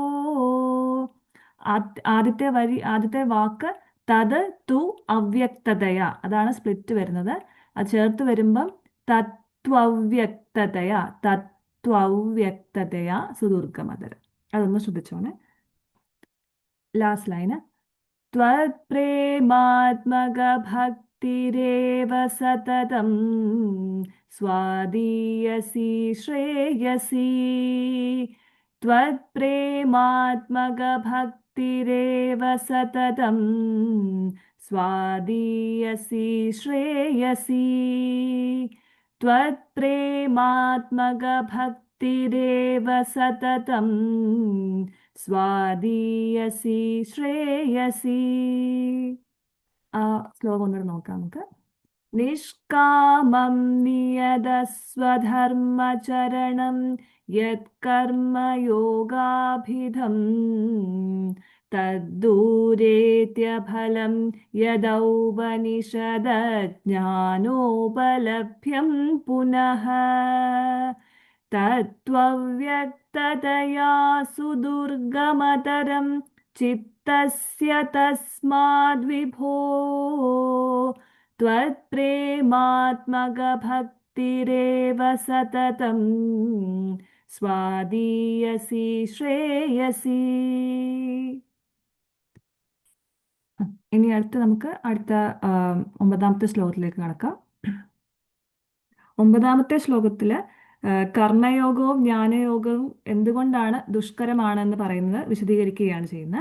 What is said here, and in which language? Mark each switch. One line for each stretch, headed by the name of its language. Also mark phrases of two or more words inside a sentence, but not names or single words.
Malayalam: ആദ്യത്തെ വാക്ക്
Sanskrit: तत् तु अव्यक्ततया,
Malayalam: അതാണ് സ്പ്ലിറ്റ് വരുന്നത്. അത് ചേർത്ത് വരുമ്പം
Sanskrit: तत्त्वव्यक्ततया सुदुर्गमतरम्.
Malayalam: അതൊന്ന് ശ്രദ്ധിച്ചോണേ.
English: last line
Sanskrit: त्वत्प्रेमात्मकभक्तिरेव सततं स्वादीयसी श्रेयसी. त्वत्प्रेमात्मकभक्तिरेव सततं स्वादीयसी श्रेयसी. त्वत्प्रेमात्मकभक्तिरेव सततं स्वादीयसी श्रेयसी.
Malayalam: ആ ശ്ലോകം ഒന്നുകൂടെ നോക്കാം നമുക്ക്.
Sanskrit: निष्कामं नियतस्वधर्मचरणं यत्कर्मयोगाभिधं तद्दूरेत्यफलं यदौपनिषदज्ञानोपलभ्यं पुनः. तत्त्वव्यक्ततया सुदुर्गमतरं चित्तस्य तस्माद् विभो. त्वत्प्रेमात्मकभक्तिरेव सततं स्वादीयसी श्रेयसी.
Malayalam: ഇനി നമുക്ക് അടുത്ത 9ാമത്തെ ശ്ലോകത്തിലേക്ക് കടക്കാം. 9ാമത്തെ ശ്ലോകത്തില് കർമ്മയോഗവും ജ്ഞാനയോഗവും എന്തുകൊണ്ടാണ് ദുഷ്കരമാണെന്ന് പറയുന്നത് വിശദീകരിക്കുകയാണ് ചെയ്യുന്നത്.